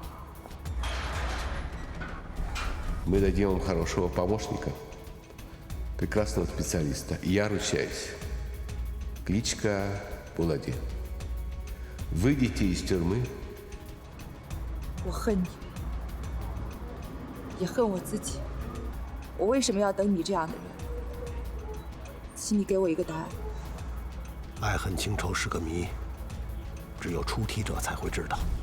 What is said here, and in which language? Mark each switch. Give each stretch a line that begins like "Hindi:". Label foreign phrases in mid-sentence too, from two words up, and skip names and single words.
Russian: Мы дадим вам хорошего помощника, прекрасного специалиста. И я ручаюсь. Кличка Булади. Выйдите из тюрьмы.
Chinese: 我恨你，也恨我自己。我为什么要等你这样的人？请你给我一个答案。爱恨情仇是个谜，只有出题者才会知道。